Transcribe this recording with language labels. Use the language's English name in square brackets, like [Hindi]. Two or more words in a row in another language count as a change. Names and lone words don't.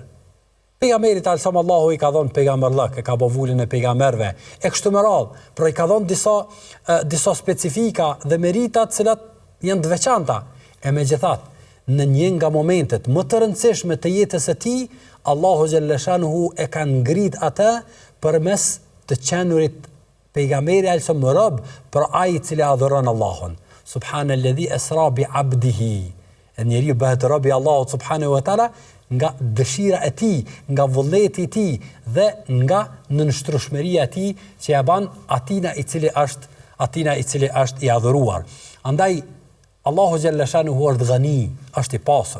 [Albanian] Pejgamberit Allahu i ka dhënë pejgamberllëk, e ka bovulën e pejgamberëve, e kështu me radhë, por i ka dhënë disa specifika dhe merita të cilat janë të veçanta. E megjithatë, në një nga momentet më të rëndësishme të jetës së tij, Allahu [Arabic] جل شأنه [Albanian] e ka ngrit atë përmes të qenurit pejgamberi alsom rob për ai i cili adhuron Allahun. [Arabic] سبحان الذي أسرى بعبده. [Albanian] Njeriu bëhet rob i Allahut [Arabic] سبحانه وتعالى [Albanian] nga dëshira e tij, nga vullneti i tij dhe nga nënshtrueshmëria e tij që ja bën atina i cili është i adhuruar. Andaj Allahu [Arabic] جل شأنه [Albanian] është ghani, është i pasur.